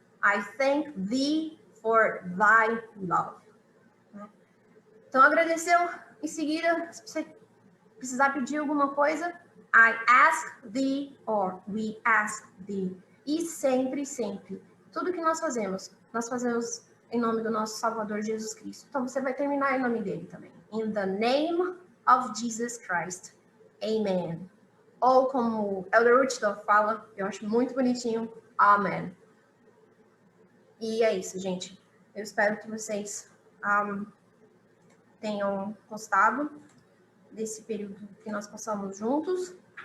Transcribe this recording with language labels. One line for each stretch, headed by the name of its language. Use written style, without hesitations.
English: I thank thee for thy love.
Portuguese: Então, agradeceu. Em seguida, se você precisar pedir alguma coisa,
English: I ask thee or we ask thee.
Portuguese: E sempre, sempre. Tudo que nós fazemos em nome do nosso Salvador Jesus Cristo. Então, você vai terminar em nome dele também.
English: In the name of Jesus Christ. Amen.
Portuguese: Ou como Elder Rutzdorf fala, eu acho muito bonitinho, Amen. E é isso, gente. Eu espero que vocês tenham gostado desse período que nós passamos juntos.